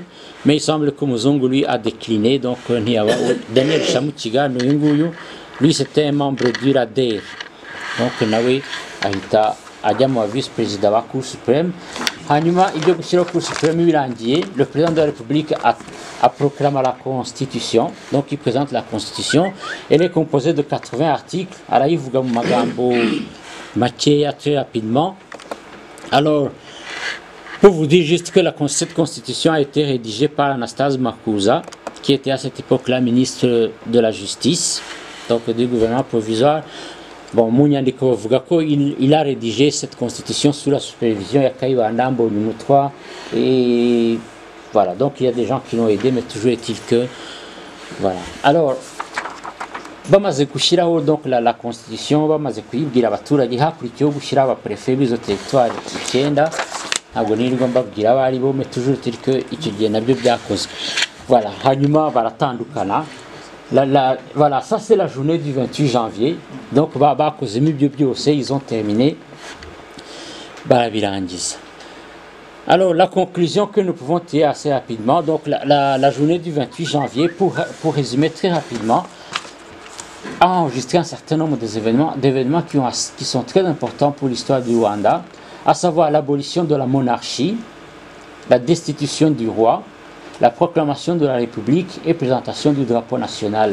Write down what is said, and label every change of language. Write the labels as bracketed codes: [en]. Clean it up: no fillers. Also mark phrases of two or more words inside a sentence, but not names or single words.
[fr] Mais il semble que Muzungu lui a décliné, donc Daniel Chamutiga, lui c'était un membre du RADER. [rw] Donc nawe ahita ajya mu vice-président wa Cour suprême. Hanyuma ibyo gushyira Cour suprême birangiye, [fr] le président de la République a proclamé la Constitution. Donc il présente la Constitution. Elle est composée de 80 articles. [rw] Arayivuga mu magambo makeya [fr] très rapidement. Alors pour vous dire juste que cette Constitution a été rédigée par Anastase Makuza, qui était à cette époque-là ministre de la Justice, donc du gouvernement provisoire. Bon, [rw] Munyandiko bavuga ko [fr] il a rédigé cette constitution sous la supervision ya Kayibanda Mbonyumutwa, et voilà, donc il y a des gens qui l'ont aidé, mais toujours est-il que voilà. Alors [rw] bamaze gushyiraho [fr] donc la constitution, [rw] bamaze kuyibwira abaturage, hakurikiyeho gushyiraho abaprefe b'izo territoire 9, ntabwo nirirwa mbabwira abari bo, [fr] mais toujours est-il que [rw] icyo gihe nabyo byakozwe. Voilà, hanyuma baratandukana. [fr] Voilà, ça c'est la journée du 28 janvier. Donc, ils ont terminé. Alors, la conclusion que nous pouvons tirer assez rapidement, donc la journée du 28 janvier, pour résumer très rapidement, a enregistré un certain nombre d'événements qui sont très importants pour l'histoire du Rwanda, à savoir l'abolition de la monarchie, la destitution du roi, la proclamation de la République et présentation du drapeau national.